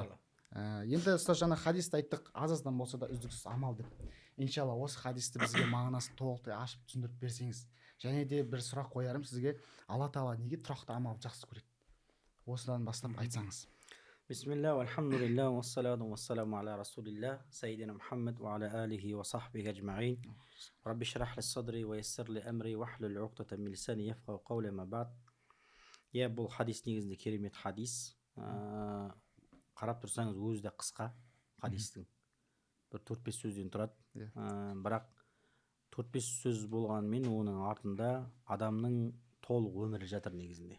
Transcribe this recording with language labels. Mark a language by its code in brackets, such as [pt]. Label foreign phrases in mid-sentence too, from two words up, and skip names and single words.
[kk] Енді ұстаз, жаңа хадисті айттық, аз-аздан болса да үздіксіз амал деп. Иншалла осы хадисті бізге мағынасын толықтай ашып түсіндіріп берсеңіз. Және де бір сұрақ қоярым сізге, Алла Тағала неге тұрақты амалды жақсы көреді? Осыдан бастап айтсаңыз. [ar] بسم الله، والحمد لله, والصلاة والسلام على رسول الله، سيدنا محمد وعلى آله وصحبه أجمعين. رب اشرح لي صدري ويسر لي أمري واحلل عقدة من لساني يفقهوا قولي أما بعد. [kk] Иә, бұл хадис негізінде керемет хадис. Қарап тұрсаңыз өзі де қысқа хадистің. Бір 4-5 сөзден тұрады. Бірақ 4-5 сөз болғанымен оның артында адамның толық өмірі жатыр негізінде.